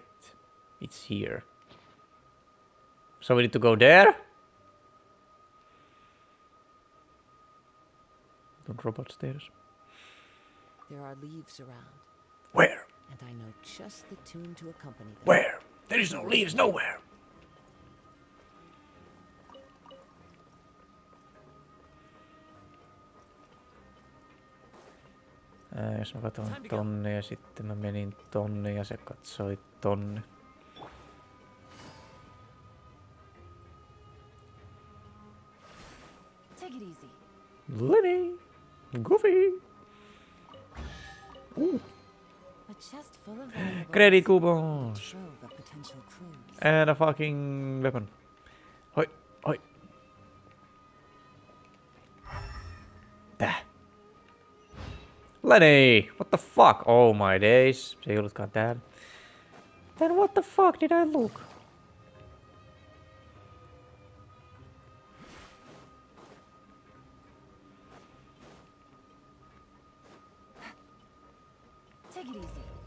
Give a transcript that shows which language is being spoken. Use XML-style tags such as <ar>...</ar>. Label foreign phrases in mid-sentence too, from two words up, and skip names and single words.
<en>It's here. So we need to go there? Don't robot stairs. There are leaves around. Where? And I know just the tune to accompany them. Where? There is no leaves nowhere.</en> <fi>Jos mä katson tonne ja sitten mä menin tonne ja se katsoi tonne.</fi> <en>Take it easy. Lenny! Goofy! Ooh. A chest full of valuables. Credit coupons! Trove of potential clues. And a fucking weapon. Hoi, hoi.</en> <fi>Tää.</fi> <en>Lenny! What the fuck? Oh my days.</en> <fi>Se ei ollutkaan täällä.</fi> <en>Then what the fuck did I look? Take it easy.</en>